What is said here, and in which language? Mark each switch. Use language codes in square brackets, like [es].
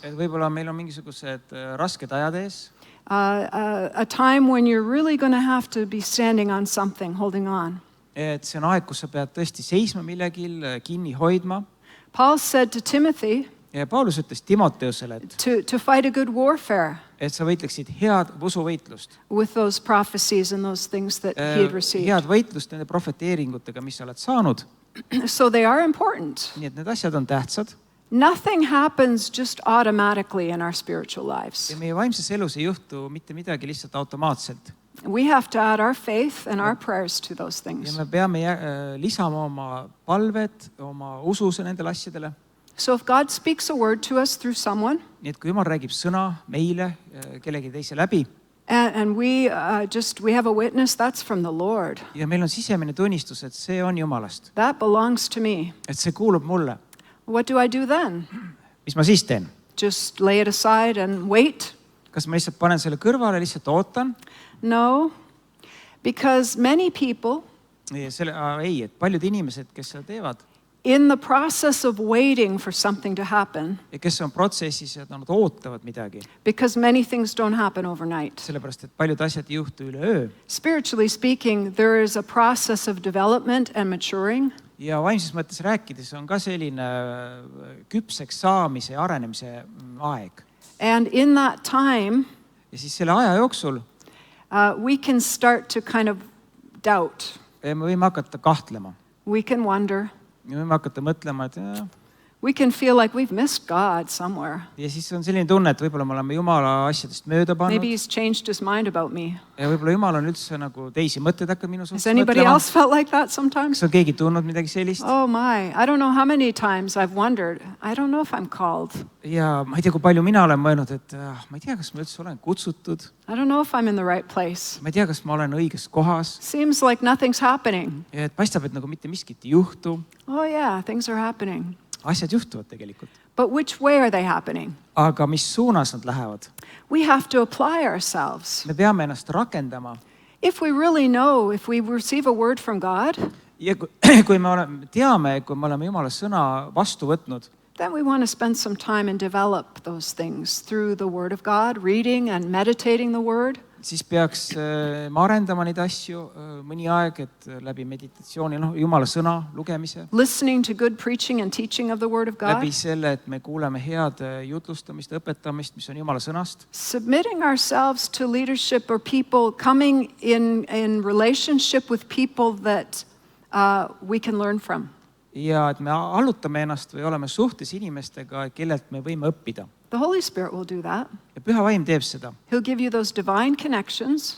[et] Et võib-olla meil on mingisugused rasked ajad ees. [en] A time when you're really going to have to be standing on something, holding on. [et] Et see on aeg, kus sa pead tõesti seisma millegil, kinni hoidma. [en] Paul said to Timothy, [et] ja Paulus ütles Timoteusele, [en] to fight a good warfare [et] et sa võitleksid head usuvõitlust. [en] with those prophecies and those things that he had received. [et] Head võitlust nende profeteeringutega, mis sa oled saanud. [en] So they are important. [et] Nii et need asjad on tähtsad. [en] Nothing happens just automatically in our spiritual lives. [et] Ja meie vaimses elus ei juhtu mitte midagi lihtsalt automaatselt. [en] We have to add our faith and our prayers to those [et] Ja [en] things. [et] me peame lisama oma palved, oma ususe nendele asjadele. [en] So if God speaks a word to us through someone, [et] Nii et kui Jumal räägib sõna meile, kellegi teise läbi, [en] and we have a witness, that's from the Lord. [et] ja meil on sisemine tunnistus, et see on Jumalast, [en] That belongs to me. [et] et see kuulub mulle, [en] What do I do then? [et] mis ma siis teen? [en] Just lay it aside and wait? [et] Kas ma lihtsalt panen selle kõrvale, lihtsalt ootan? [en] No, because many people [et] Ei, et paljud inimesed, kes seda teevad, [en] in the process of waiting for something to happen, [et] ja kes on protsessis ja nad ootavad midagi, [en] because many things don't happen overnight. [et] sellepärast, et paljud asjad ei juhtu üleöö. [en] Spiritually speaking, there is a process of development and maturing. [et] Ja vaimses mõttes rääkides on ka selline küpseks saamise ja arenemise aeg. [en] And in that time, [et] Ja siis selle aja jooksul [en] we can start to kind of doubt. [et] me võime hakata kahtlema. [en] We can wonder. [et] Me võime hakata mõtlema, et [en] We can feel like we've missed God somewhere. [et] ja siis on selline tunne, et võib-olla me oleme Jumala asjadest mööda [en] Maybe [et] pannud [en] he's changed his mind about me. [et] ja võib-olla Jumal on üldse nagu teisi mõtteid hakanud minu [en] Has [et] suhtes [en] anybody [et] mõtlema. [en] else felt like that sometimes? [et] Kas on keegi tundnud midagi sellist? [en] Oh my, I don't know how many times I've wondered, I don't know if I'm called. [et] Ja ma ei tea, kui palju mina olen mõelnud, et ma ei tea, kas ma üldse olen kutsutud. [en] I don't know if I'm in the right place. [et] Ma ei tea, kas ma olen õiges kohas. [en] Seems like nothing's happening. [et] Ja et paistab, et nagu mitte miskit ei juhtu. [en] Oh yeah, things are happening. [et] Asjad juhtuvad tegelikult. [en] But which way are they happening? [et] Aga mis suunas nad lähevad? [en] We have to apply ourselves. [et] Me peame ennast rakendama. [en] If we really know, if we receive a word from God, [et] Ja kui me teame, kui me oleme Jumala sõna vastu võtnud, [en] then we want to spend some time and develop those things through the Word of God, reading and meditating the Word. [et] siis peaks me arendama neid asju mõni aeg, et läbi meditatsiooni, Jumala sõna lugemise, [en] Listening to good preaching and teaching of the Word of God. [et] läbi selle, et me kuuleme head jutlustamist, õpetamist, mis on Jumala sõnast. [en] Submitting ourselves to leadership or people coming in relationship with people that we can learn from. [et] Ja et me allutame ennast või oleme suhtes inimestega, kellelt me võime õppida. [en] The Holy Spirit will do that. [et] Ja Püha Vaim teeb seda. [en] He'll give you those divine connections.